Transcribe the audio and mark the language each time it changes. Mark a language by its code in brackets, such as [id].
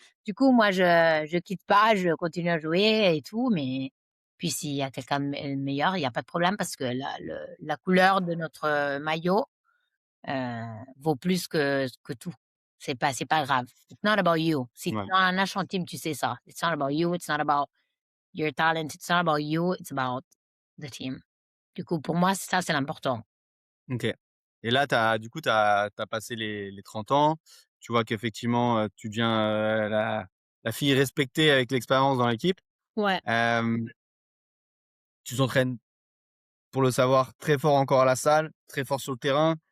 [fr] Du coup, moi je quitte pas, je continue à jouer et tout, mais puis s'il y a quelqu'un de meilleur, il y a pas de problème parce que la couleur de notre, maillot, vaut plus que tout. C'est pas grave. [en] It's not about you. [fr] Si tu es Ouais, dans un national team, tu sais ça. [en] It's not about you, it's not about your talent, it's not about you, it's about the team. [fr] Du coup, pour moi, ça, c'est l'important. OK. Et là, tu as passé les 30 ans. Tu vois qu'effectivement, tu deviens, la fille respectée avec l'expérience dans l'équipe. Ouais. Hem, Tu t'entraînes, pour le savoir, très fort encore à la salle, très fort sur le terrain.